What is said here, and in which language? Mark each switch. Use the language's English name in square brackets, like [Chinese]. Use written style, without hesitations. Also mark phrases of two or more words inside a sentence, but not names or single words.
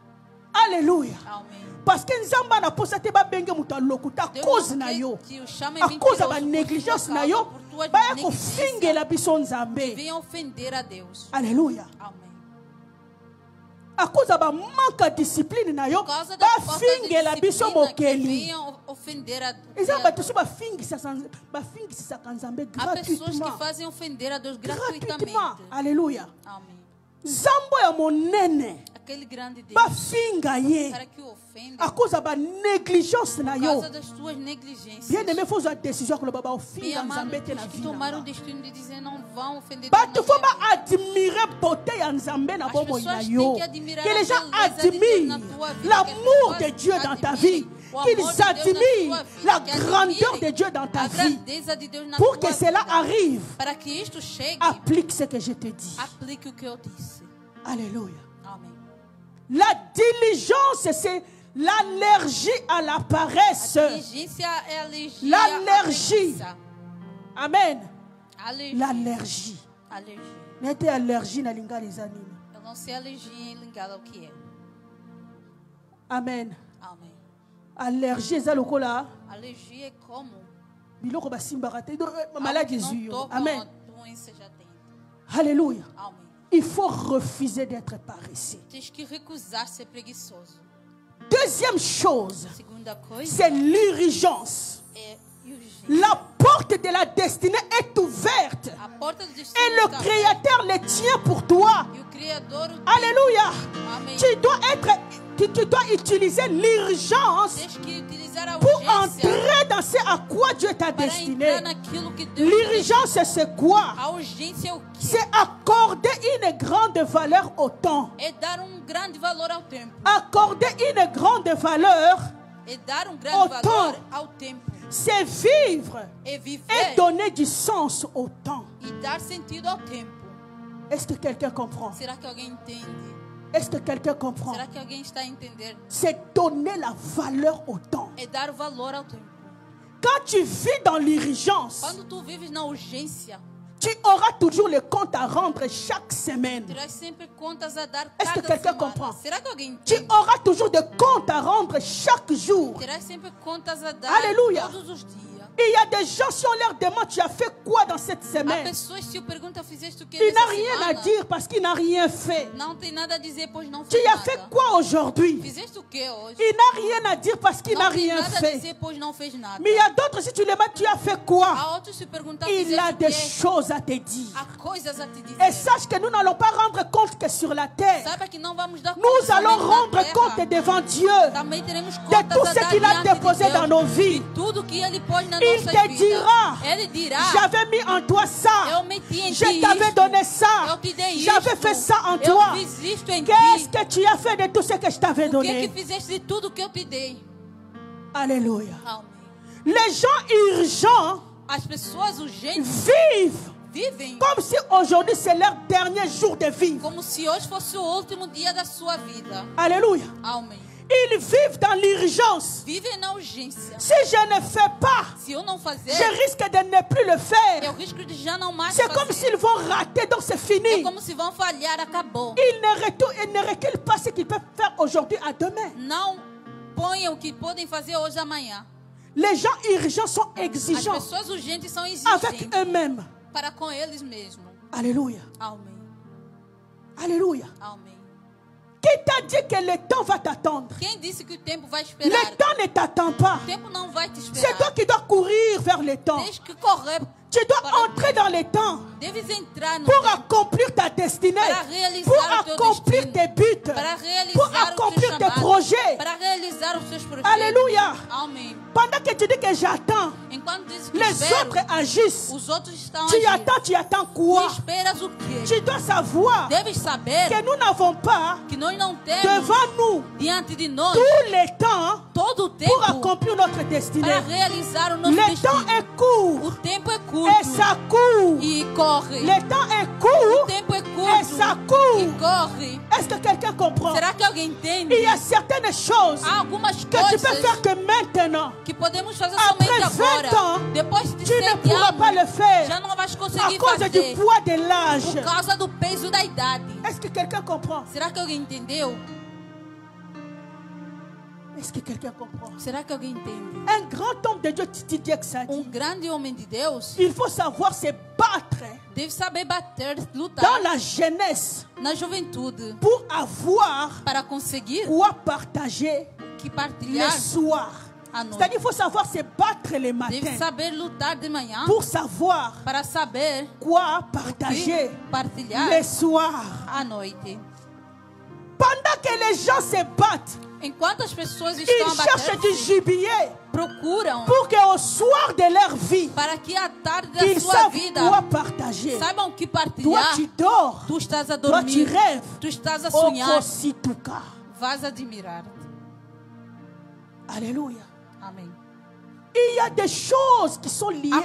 [French] Alléluia. [Portuguese] Amém. [French] Parce que [Lingala] nzamba na posa te babenge mutu alokuta a [Portuguese] Deus [French] cause [Portuguese] não [Lingala] na [Portuguese] quer [Lingala] yo. [Portuguese] que o chame [French] A cause [Portuguese] mentiroso [Lingala] ba [Portuguese] por [French] négligence [Portuguese] tua [Lingala] na [Portuguese] causa, [Lingala] yo. [Portuguese] por tua [Lingala] Baya [Portuguese] negligência, [Lingala] kofingela biso nzambe. [Portuguese] venha ofender a Deus. [French] Alléluia. [Portuguese] Amém. [French] à cause de manque de discipline [Lingala] na yo, [Portuguese] Por causa da falta de [Lingala] bafingela biso [Portuguese] disciplina que [Lingala] mokeli. [Portuguese] venham ofender a [Lingala] Eza [Portuguese] Deus. [Lingala] bato so bafingisa Nzambe [Portuguese] Há pessoas que [French] gratuitement. [Portuguese] fazem ofender a Deus [French] Gratuitement. [Portuguese] gratuitamente. [French] Alléluia. [Portuguese] Amém. [Lingala] Zambo ya monene [Portuguese] Aquele grande Deus, [Lingala] bafinga ye [Portuguese] para que o ofende [French] à cause de négligence na [Portuguese] por [Lingala] yo. [Portuguese] causa das suas negligências. [French] Bien aimé, faut une décision que le baba [Portuguese] Bem [Lingala] ofinga [Portuguese] amado, [Lingala] Nzambe te na [Portuguese] aqueles que [French] vie. [Portuguese] tomaram o destino de dizer não vão ofender Deus [Lingala] Bato na [French] faut [Portuguese] minha [Lingala] ba [French] admirer beauté [Lingala] ya Nzambe na [Portuguese] As [Lingala] bomo [Portuguese] pessoas [Lingala] na [Portuguese] têm [Lingala] yo. [Portuguese] que admirar [French] Que les [Portuguese] a [French] gens [Portuguese] beleza de Deus na [French] admirent [Portuguese] tua vida, [French] l'amour [Portuguese] que as [French] de Dieu dans ta [Portuguese] admirem [French] vie. [Portuguese] o amor [French] Qu'ils [Portuguese] de Deus na [French] admirent [Portuguese] tua vida, [French] la [Portuguese] que [French] grandeur [Portuguese] admirem [French] de Dieu dans ta [Portuguese] a [French] vie. [Portuguese] grandeza de Deus na [French] Pour [Portuguese] tua [French] que cela [Portuguese] vida. [French] arrive, [Portuguese] Para que isto chegue, [French] applique ce que je te dis. [Portuguese] aplique o que eu disse. [French] Alléluia. [Portuguese] Amém. [French] La diligence, c'est l'allergie à la paresse. [Portuguese] A diligência é alergia. [French] L'allergie. [Portuguese] à preguiça. [French] Amen. [Portuguese] Alergia. [French] L'allergie. [Portuguese] Alergia. [French] N'était allergie [Lingala] na lingala zanini. [Portuguese] Eu não sei alergia em Lingala o que é. [French] Amen. [Portuguese] Amém. [Lingala] Allergie eza lokola [Portuguese] Alergia é como [Lingala] biloko basimbaka te maladie [Portuguese] algo que [Lingala] ezwi [Portuguese] não [Lingala] yo. [Portuguese] toca [French] Amen. [Portuguese] uma doença já dentro. [French] Alléluia. [Portuguese] Amém. [French] Il faut refuser d'être paresseux. [Portuguese] Tens que recusar ser preguiçoso. [French] Deuxième chose, [Portuguese] Segunda coisa [French] c'est l'urgence. [Portuguese] é urgência. [French] La porte de la destinée est ouverte. [Portuguese] A porta do destino [French] Et le [Portuguese] está aberta. [French] Créateur le tient pour toi. [Portuguese] E o Criador o tem. [French] Alléluia. [Portuguese] Amém. [French] Tu dois utiliser l'urgence [Portuguese] Tens que utilizar a [French] pour [Portuguese] urgência [French] entrer dans ce à quoi Dieu t'a [Portuguese] para [French] destiné. [Portuguese] entrar naquilo que Deus te [French] L'urgence, c'est quoi? [Portuguese] A urgência é o quê? [French] C'est accorder une grande valeur au temps. [Portuguese] É dar grande valor ao tempo. [French] Accorder une grande valeur, [Portuguese] É dar [French] Au [Portuguese] grande valor [French] temps. [Portuguese] ao tempo. [French] c'est vivre [Portuguese] É [French] et [Portuguese] viver [French] donner du sens au temps. [Portuguese] e dar sentido ao tempo. [French] Est-ce que quelqu'un comprend? [Portuguese] Será que alguém entende? [French] Est-ce que quelqu'un comprend? [Portuguese] Será que alguém está a entender? [French] C'est donner la valeur au temps. [Portuguese] É dar valor ao tempo. [French] Quand tu vis dans l'urgence, [Portuguese] Quando tu vives na urgência, [French] tu auras toujours le compte à rendre chaque semaine. [Portuguese] terás sempre contas a dar [French] Est-ce que [Portuguese] cada [French] quelqu'un [Portuguese] semana. [French] comprend? [Portuguese] Será que alguém [French] Tu [Portuguese] entende? [French] auras toujours des comptes à rendre chaque jour. [Portuguese] Terás sempre contas a dar Aleluia. todos os dias. [French] Il y a des gens, si on leur demande, tu as fait quoi dans cette [Portuguese] Há [French] semaine? [Portuguese] pessoas que se eu pergunto, fizeste o que [French] Il n'a [Portuguese] nessa [French] rien à [Portuguese] semana? [French] dire parce qu'il n'a rien fait. [Portuguese] Não tem nada a dizer, pois não [French] Tu [Portuguese] fez [French] as [Portuguese] nada. [French] fait quoi aujourd'hui? [Portuguese] Fizeste o que hoje? [French] Il n'a rien à dire parce qu'il n'a [Portuguese] Não tem [French] rien [Portuguese] nada a [French] fait. [Portuguese] dizer, pois não fez nada. [French] Mais il y a d'autres, si tu les mets, tu as fait quoi? [Portuguese] Há outros se perguntar, [French] Il [Portuguese] fizeste [French] a [Portuguese] o [French] des [Portuguese] quê? [French] choses à te dire. [Portuguese] Há coisas a te dizer. [French] Et sache que nous n'allons pas rendre compte que sur la terre. [Portuguese] Saiba que não vamos dar [French] Nous [Portuguese] conta [French] allons [Portuguese] somente na [French] rendre [Portuguese] terra. [French] compte devant Dieu [Portuguese] Também teremos [French] de [Portuguese] contas [French] tout [Portuguese] a [French] ce [Portuguese] dar [French] qu'il a [Portuguese] diante de [French] déposé [Portuguese] Deus, [French] dans nos vies. [Portuguese] de tudo que Ele pôs na [French] Il [Portuguese] nossa [French] te [Portuguese] vida. [French] dira, [Portuguese] Ele dirá, [French] j'avais mis en toi ça. [Portuguese] eu meti em [French] Je [Portuguese] ti [French] t'avais [Portuguese] isto. [French] donné ça. [Portuguese] Eu te dei [French] J'avais [Portuguese] isto. [French] fait ça en [Portuguese] Eu [French] toi. [Portuguese] fiz isto em [French] Qu'est-ce [Portuguese] ti. [French] que tu as fait de tout ce que je t'avais [Portuguese] O que que [French] donné? [Portuguese] fizeste de tudo que eu te dei? [French] Alléluia. [Portuguese] Amém. [French] Les gens urgents [Portuguese] As pessoas urgentes [French] vivent [Portuguese] vivem [French] comme si aujourd'hui c'est leur dernier jour de vivre. [Portuguese] como se hoje fosse o último dia da sua vida. [French] Alléluia. [Portuguese] Amém. [French] Ils vivent dans l'urgence. [Portuguese] Vivem na urgência. [French] Si je ne fais pas, [Portuguese] Se eu não fazer, [French] je risque de ne plus le faire. [Portuguese] eu risco de já não mais [French] C'est comme [Portuguese] fazer. [French] s'ils vont rater, donc c'est [Portuguese] É [French] fini. [Portuguese] como se vão falhar, acabou. [French] Ils ne reculent pas ce qu'ils peuvent faire aujourd'hui à demain. [Portuguese] Não ponham o que podem fazer hoje amanhã. [French] Les gens urgents sont [Portuguese] As [French] exigeants [Portuguese] pessoas urgentes são [French] avec [Portuguese] exigentes [French] eux-mêmes. [Portuguese] para com eles mesmos. [French] Alléluia. [Portuguese] Amém. [French] Alléluia. [Portuguese] Amém. [French] Qui t'a dit que le temps va t'attendre? [Portuguese] Quem disse que o tempo vai [French] Le [Portuguese] esperar? [French] temps ne t'attend pas. [Portuguese] O tempo não vai te [French] C'est toi [Portuguese] esperar. [French] qui dois courir vers le temps. [Portuguese] Tens que correr. [French] Tu dois [Portuguese] para [French] entrer dans le temps [Portuguese] Deves entrar no [French] pour [Portuguese] tempo [French] accomplir ta destinée, [Portuguese] para realizar [French] pour [Portuguese] o teu [French] accomplir [Portuguese] destino, [French] tes buts, [Portuguese] para [French] pour [Portuguese] realizar o teu [French] accomplir tes [Portuguese] chamado, [French] projets. [Portuguese] para realizar os teus projetos. [French] Alléluia. [Portuguese] Amém. [French] Pendant que tu dis que j'attends, [Portuguese] Enquanto dizes que [French] les [Portuguese] espero, [French] autres agissent. [Portuguese] os outros estão [French] Tu [Portuguese] agindo. [French] attends [Portuguese] Tu [French] quoi? [Portuguese] esperas o quê? [French] Tu dois savoir [Portuguese] Deves saber [French] que nous n'avons pas [Portuguese] que nós não temos [French] devant nous [Portuguese] diante de nós [French] tout le temps [Portuguese] todo o [French] pour [Portuguese] tempo [French] accomplir notre destinée. [Portuguese] para realizar o nosso [French] Le temps [Portuguese] destino. [French] est court [Portuguese] O tempo é [French] et [Portuguese] curto [French] ça court. [Portuguese] e corre. [French] Le temps est [Portuguese] O [French] court [Portuguese] tempo é [French] et [Portuguese] curto [French] ça court. [Portuguese] e corre. [French] Est-ce que quelqu'un comprend? [Portuguese] Será que alguém entende? [French] Il y a certaines choses [Portuguese] Há algumas [French] que tu peux [Portuguese] coisas [French] faire que maintenant. [Portuguese] que podemos fazer [French] Après [Portuguese] somente [French] 20 [Portuguese] agora. [French] ans, [Portuguese] Depois de [French] Tu ne [Portuguese] 7 [French] pourras pas le [Portuguese] anos, [French] faire [Portuguese] já não vais [French] à [Portuguese] conseguir [French] cause du [Portuguese] fazer [French] poids de l'âge. [Portuguese] por causa do peso da idade. [French] Est-ce que quelqu'un comprend? [Portuguese] Será que alguém entendeu? [French] Est-ce que quelqu'un comprend? [Portuguese] Será que alguém entende? [French] Un grand homme de Dieu, [Portuguese] Titi Diexadi, Grande homem de Deus [French] il faut savoir se battre [Portuguese] deve saber bater, lutar [French] dans la jeunesse [Portuguese] na juventude [French] pour avoir [Portuguese] para conseguir [French] quoi partager [Portuguese] que [French] le [Portuguese] partilhar [French] soir. [Portuguese] à noite. [French] C'est-à-dire qu'il faut savoir se battre le [Portuguese] Deve [French] matin [Portuguese] saber lutar de manhã [French] pour savoir [Portuguese] para saber [French] quoi [Portuguese] que [French] partager [Portuguese] partilhar [French] le soir. [Portuguese] à noite. [French] Pendant que les gens se battent, [Portuguese] Enquanto as pessoas estão [French] ils cherchent du [Portuguese] abatendo, [French] gibier [Portuguese] procuram [French] pour qu'au soir de leur vie, [Portuguese] para que à tarde da [French] ils [Portuguese] sua [French] savent [Portuguese] vida [French] quoi partager. [Portuguese] saibam que [French] Toi, [Portuguese] partilhar. [French] tu dors. [Portuguese] Tu estás a [French] Toi, tu [Portuguese] dormir, [French] rêves. [Portuguese] tu estás a [French] Au [Portuguese] sonhar, [Lingala] Kosituka. [Portuguese] vas admirar. [French] Alléluia. [Portuguese] Amém. [French] Il y a des choses qui sont liées